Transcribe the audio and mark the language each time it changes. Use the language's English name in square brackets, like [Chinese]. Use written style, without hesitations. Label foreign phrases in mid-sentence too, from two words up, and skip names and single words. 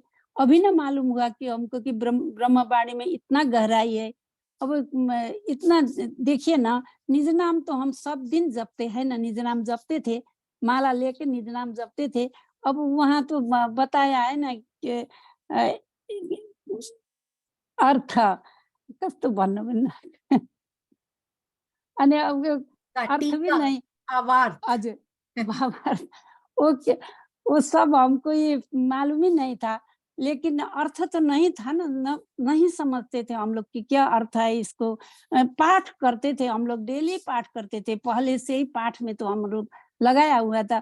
[Hindi] अभी ना मालूम हुआ कि हमको कि ब्रह्मवाणी में इतना गहराई है। अब इतना देखिए ना, निज नाम तो हम सब दिन जपते हैं ना, निज नाम जपते थे, माला लेके निज नाम जपते थे। अब वहां तो बताया है ना कि अर्थ [Nepali] कस्तो भन्नु भन्नु अनि [Hindi] अब का अर्थ भी टीका, नहीं। भावार्थ। हजुर, भावार्थ वो क्या, वो सब हमको ये मालूम ही नहीं था। लेकिन अर्थ तो नहीं था ना, नहीं समझते थे हम लोग कि क्या अर्थ है इसको। पाठ करते थे हम लोग, डेली पाठ करते थे, पहले से ही पाठ में तो हम लोग लगाया हुआ था।